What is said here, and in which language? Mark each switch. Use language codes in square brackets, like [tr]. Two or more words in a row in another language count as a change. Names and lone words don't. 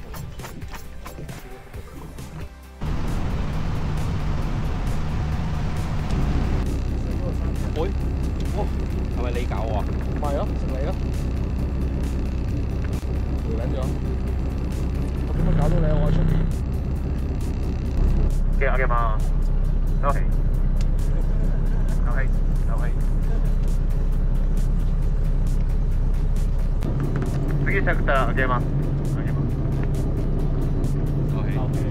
[yue] 喂，哇，係咪你搞啊？唔係咯，食你咯。回緊咗。我點解搞到你？我喺出邊。 [ja] 上げます。はい。はい。はい。次セクター上げます。上げます。 OK。